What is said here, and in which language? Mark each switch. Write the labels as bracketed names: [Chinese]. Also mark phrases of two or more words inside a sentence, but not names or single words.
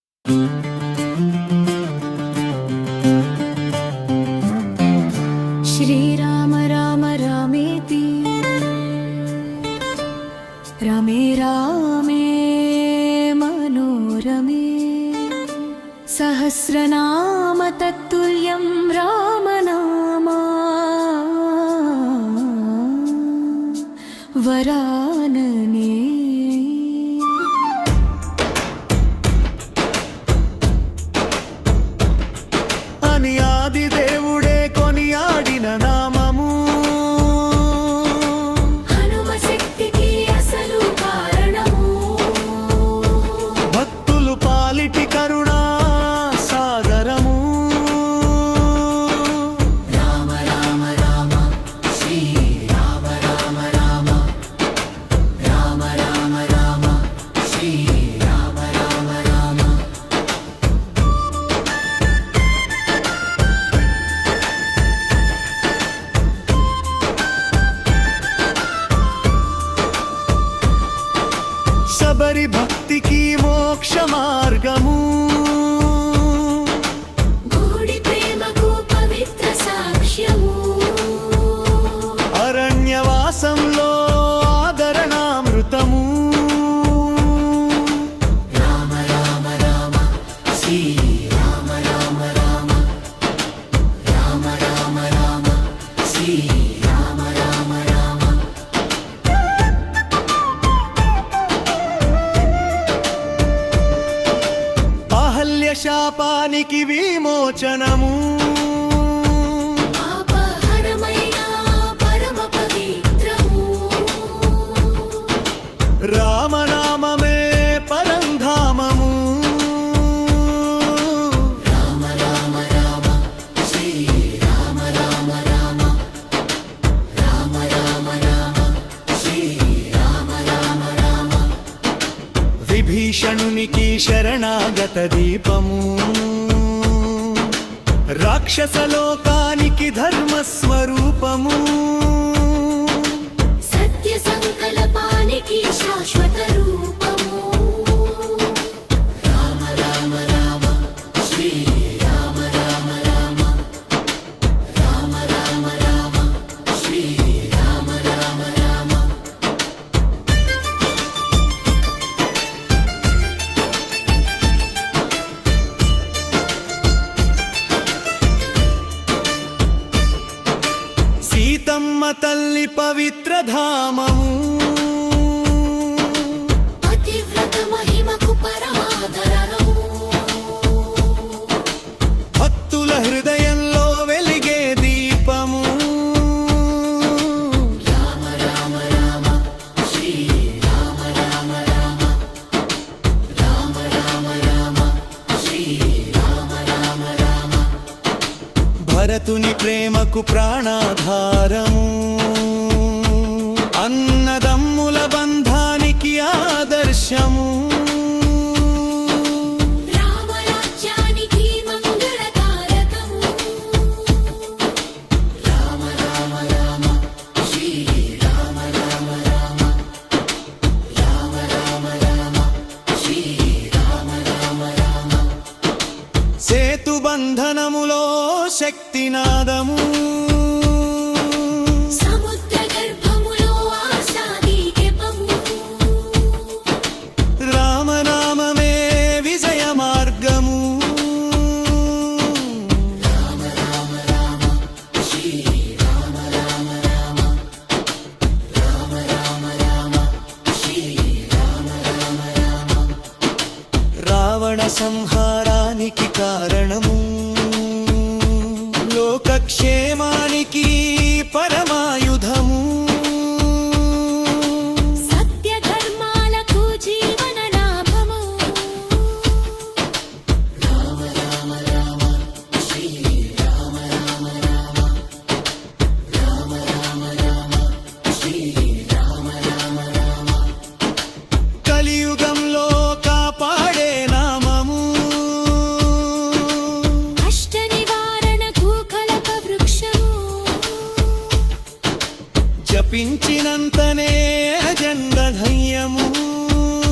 [Sanskrit] श्रीराम राम रामेति रमे रामे मनोरमे सहस्रनाम तत्तुल्यं रामनामा वरानने। [Telugu] అని ఆది దేవుడే కొనియాడిన నామము హనుమ శక్తికి అసలు కారణము భక్తులు పాలిటి కరుణా సాగరము రామ రామ రామ శ్రీ రామ రామ రామ రామ రామ రామ శ్రీ రామ రామ రామ. శబరి భక్తికి మోక్ష మార్గము గూడి ప్రేమకు పవిత్ర సాక్ష్యము అరణ్యవాసంలో ఆదరణామృతము రామ రామ రామ శ్రీ రామ రామ రామ రామ రామ రామ శ్రీ రామ రామ రామ. అహల్య శాపానికి విమోచనము పాపహరమైన పరమ పవిత్రము రామనామమే పరంధామము రామ రామ రామ శ్రీ రామ రామ రామ రామ రామ రామ శ్రీ రామ రామ రామ. విభీషణునికి శరణాగత దీపము రాక్షసలోకానికి ధర్మస్వరూపము సత్య సంకల్పానికి శాశ్వత రూపము రామ రామ రామ శ్రీ రామ రామ రామ రామ రామ రామ శ్రీ రామ రామ రామ. సీతమ్మ తల్లి పవిత్ర ధామము పతివ్రత మహిమకు పరమాదరణము భక్తుల హృదయంలో వెలిగే దీపము రామ రామ రామ శ్రీ రామ రామ రామ రామ రామ రామ శ్రీ రామ రామ రామ. భరతుని ప్రేమకు ప్రాణాధారము అన్నదమ్ముల బంధానికి ఆదర్శము రామరాజ్యానికి మంగళకారకము రామ రామ రామ శ్రీ రామ రామ రామ రామ రామ రామ శ్రీ రామ రామ రామ. సేతు బంధనములో శక్తినాదము సముద్ర గర్భములో ఆశాదీపము రామనామమే విజయ మార్గము రామ రామ రామ శ్రీ రామ రామ రామ రామ రామ రామ శ్రీ రామ రామ రామ. రావణ సంహారానికి కారణము లోకక్షేమానికి పరమాయుధము సత్య ధర్మాలకు జీవన లాభము రామ రామ రామ శ్రీ రామ రామ రామ రామ రామ రామ శ్రీ రామ రామ రామ. కలియుగంలో కాపాడే నామము అష్ట నివారణకు కలప వృక్షము జపించినంతనే అజండ ధైర్యము